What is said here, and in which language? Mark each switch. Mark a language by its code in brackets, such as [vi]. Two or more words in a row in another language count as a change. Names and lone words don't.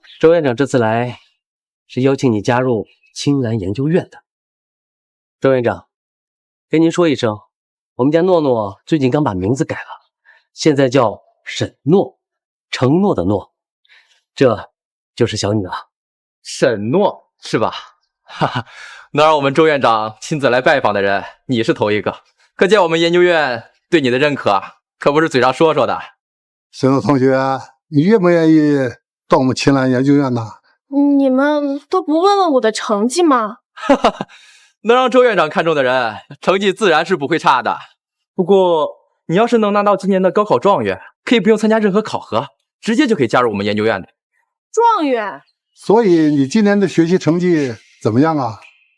[zh] 周院長這次來是邀請你加入青蘭研究院的。周院長，跟您說一聲，我們家諾諾最近剛把名字改了，現在叫沈諾，承諾的諾，這就是小女啊。沈諾是吧？哈哈，能讓我們周院長親自來拜訪的人，你是頭一個。可見我們研究院對你的認可，可不是嘴上說說的。沈諾同學，你願不願意到我們青蘭研究院呢？你們都不問問我的成績嗎？哈哈，能讓周院長看中的人，成績自然是不會差的。不過，你要是能拿到今年的高考狀元，可以不用參加任何考核，直接就可以加入我們研究院的。狀元？所以你今年的學習成績怎麼樣啊？